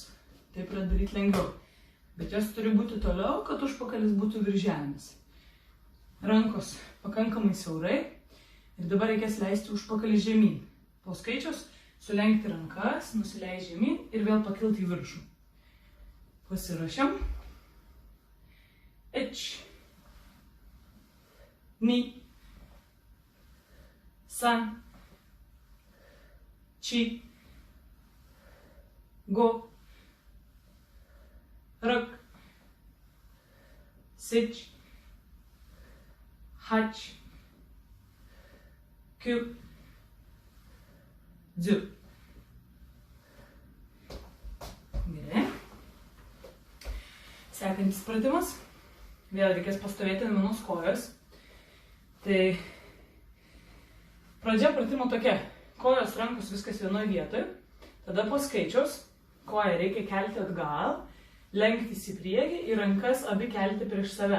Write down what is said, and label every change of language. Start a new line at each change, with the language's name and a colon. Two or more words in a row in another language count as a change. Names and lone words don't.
Lithuanian: Taip yra daryti lengviau. Bet jos turi būti toliau, kad užpakalis būtų virš žemės. Rankos pakankamai siaurai. Ir dabar reikės leisti užpakalį žemyn. Po skaičiaus sulenkti rankas, nusileisti žemyn ir vėl pakilti į viršų. Pasiruošiam.
Japanese: Ich. Ni. San. Chi. Go. Rag. Sich. Hach. Kyu. Dzu.
Lithuanian: Gerai. Sekantis pratimas. Vėl reikės pastovėti ant vienos kojos. Tai pradžia pratimo tokia. Kojos, rankos, viskas vienoje vietoje. Tada po skaičiaus koją reikia kelti atgal, lenktis į priekį ir rankas abi kelti prieš save.